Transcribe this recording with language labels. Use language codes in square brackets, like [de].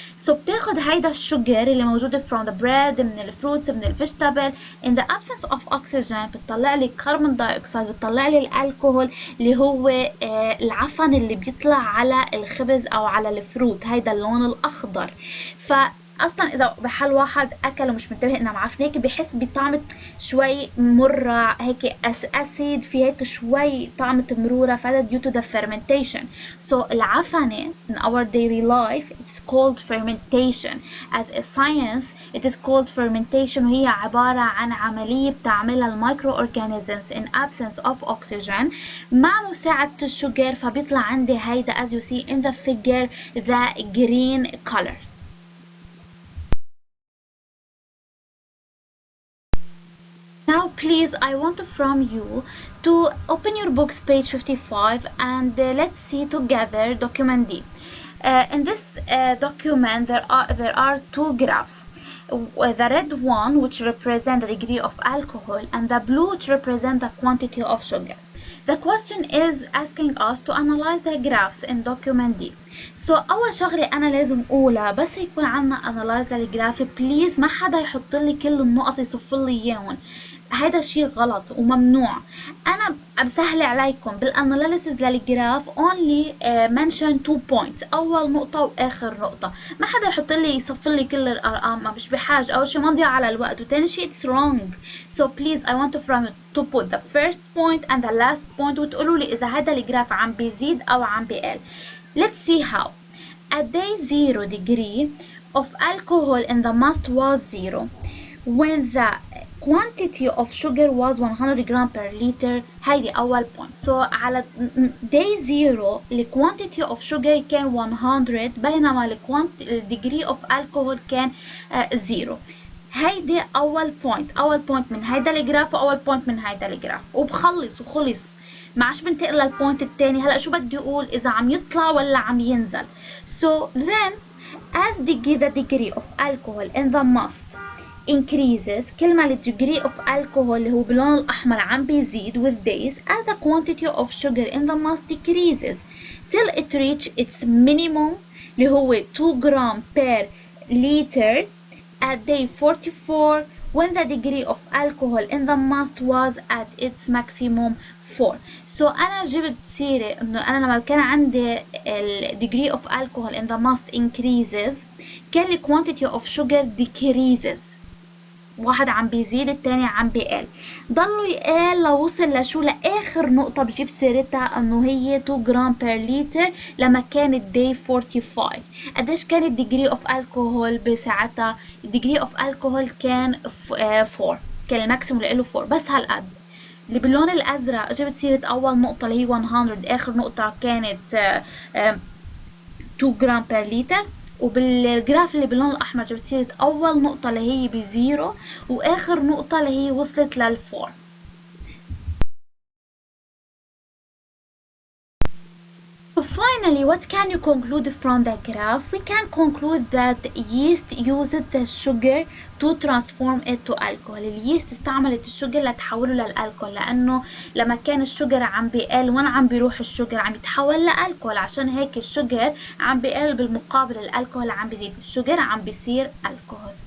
[ar] بتاخد هيدا الشجر اللي موجود [en] from the bread [ar] من الفروتس من الفيجيتابل [en] in the absence of oxygen [ar] بتطلع لي كربون دايوكسيد، بتطلع لي الالكوهول اللي هو العفن اللي بيطلع على الخبز او على الفروت، هيدا اللون الاخضر. اصلا اذا بحال واحد اكل ومش منتبه انها معفنه هيك بحس بطعم شوي مره، هيك اسيد، في هيك شوي طعمة مرورة، فهذا [en] due to the fermentation. العفنة in our daily life it's called fermentation. As a science it is called fermentation، [ar] وهي عبارة عن عملية بتعملها المايكرو اورجانيزمز [en] in absence of oxygen [ar] مع مساعدة الشجر، فبيطلع عندي هيدا [en] as you see in the figure the green color. Now please I want from you to open your books page 55 and let's see together document D. In this document there are two graphs. The red one which represent the degree of alcohol and the blue which represent the quantity of sugar. The question is asking us to analyze the graphs in document D. [ar] أول شغلة أنا لازم أقولها بس يكون عنا analyze الجراف، بليز ما حدا يحط لي كل النقط يصف لي إياهم، هذا شيء غلط وممنوع. انا بسهل عليكم بالاناليسيس للجراف [en] only mention 2 points، [ar] اول نقطه واخر نقطه، ما حدا يحط لي يصف لي كل الارقام، ما مش بحاجه، اول شيء ما نضيع على الوقت، وثاني شيء [en] it's wrong. please I want from you to put the first point and the last point [ar] وتقولوا لي اذا هذا الجراف عم بيزيد او عم بيقل. [en] let's see how. at day 0 degree of alcohol in the must was 0 when the quantity of sugar was 100 gram per liter. [ar] هيدي أول point. على day 0 ال [en] quantity of sugar [ar] كان 100 بينما ال [en] degree of alcohol [ar] كان 0. هيدي أول point من هيدا الجراف وأول point من هيدا الجراف، وبخلص وخلص، ما عادش بنتقل للبوينت التاني. هلا شو بدي أقول؟ إذا عم يطلع ولا عم ينزل. [en] then as the degree of alcohol in the must increases، [ar] كل ما [en] degree of alcohol [ar] اللي هو باللون الأحمر عم بيزيد [en] with days as the quantity of sugar in the must decreases till it reach its minimum اللي هو 2 gram per liter at day 44 when the degree of alcohol in the must was at its maximum 4. [ar] أنا جبت سيرة إنه أنا لما كان عندي ال [en] degree of alcohol in the must increases [ar] كان ال [en] quantity of sugar decreases، [ar] واحد عم بيزيد التاني عم بيقل، ضلوا يقل لوصل لشو؟ لاخر نقطة بجيب سيرتها انه هي 2 جرام بير لتر لما كانت day 45. قديش كان الديجري اوف الكحول بساعتها؟ الديجري اوف الكحول كان 4، كان الماكسيموم اللي له 4 بس هالقد. اللي باللون الازرق جبت سيرة اول نقطة اللي هي 100، اخر نقطة كانت 2 جرام بير لتر، وبالجراف اللي باللون الأحمر جبت لي أول نقطة اللي هي بزيرو، وآخر نقطة اللي هي وصلت للفور. [en] So finally, what can you conclude from the graph? We can conclude that yeast uses the sugar to transform it to alcohol. [ar] اليست استعملت الشجر لتحوله للألكول، لأنه لما كان الشجر عم بيقل وين عم بيروح الشجر؟ عم يتحول لألكول. عشان هيك الشجر عم بيقل، بالمقابل الألكول عم بيزيد، الشجر عم بيصير ألكول.